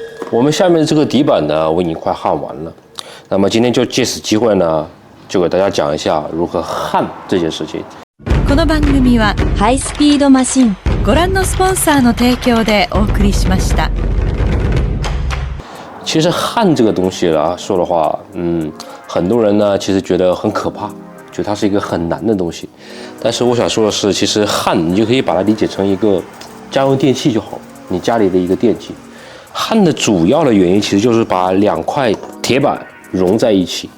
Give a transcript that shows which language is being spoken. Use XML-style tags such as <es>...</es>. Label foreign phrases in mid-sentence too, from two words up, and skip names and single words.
<zh>我们下面这个底板呢，我已经快焊完了。那么今天就借此机会呢，就给大家讲一下如何焊这件事情。</zh> <ja>この番組はハイスピードマシンご覧のスポンサーの提供でお送りしました。</ja> <zh>其实焊这个东西啦，说的话，很多人呢其实觉得很可怕，觉得它是一个很难的东西。但是我想说的是，其实焊你就可以把它理解成一个家用电器就好，你家里的一个电器。焊的主要的原因其实就是把两块铁板融在一起。</zh>